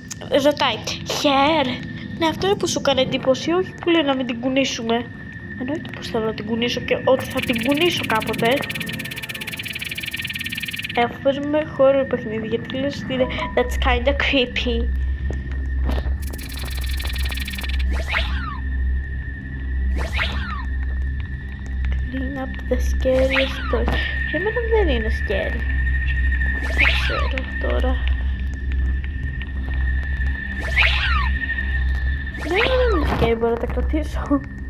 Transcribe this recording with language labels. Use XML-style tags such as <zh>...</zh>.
<el>Ρωτάει, χέρ. Ναι, αυτό είναι που σου κάνει εντύπωση, όχι που λέει να μην την κουνήσουμε. Εννοείται πως θέλω να την κουνήσω και ότι θα την κουνήσω κάποτε. Αφού παίζουμε horror παιχνίδι, γιατί λες ότι είναι</el> <en>that's kinda creepy. Clean up the scariest toys.</en> <el>Για μένα δεν είναι scary. Δεν ξέρω τώρα. Δεν είναι scary, μπορώ να τα κρατήσω.</el>